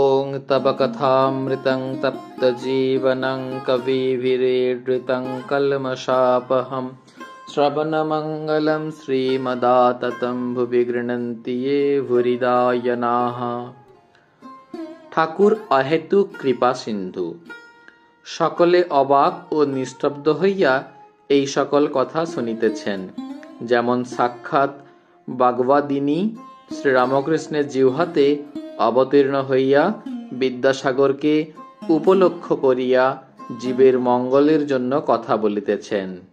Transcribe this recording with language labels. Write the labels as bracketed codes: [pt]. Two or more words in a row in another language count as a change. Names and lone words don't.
[sa] तव कथामृतं तप्तजीवनं कविभिरीडृतं कल्मषापहं श्रवणमङ्गलं श्रीमदाततं भुवि गृह्णन्ति ये भूरिदायनाः। [bn] ঠাকুর অহেতুক কৃপা সিন্ধু। সকলে অবাক ও নিস্তব্ধ হইয়া এই সকল কথা শুনিতেছেন। যেমন সাক্ষাৎ বাগবাদিনী শ্রীরামকৃষ্ণের জিহ্বাতে অবতীর্ণ হইয়া বিদ্যাসাগরকে উপলক্ষ করিয়া জীবের মঙ্গলের জন্য কথা বলিতেছেন।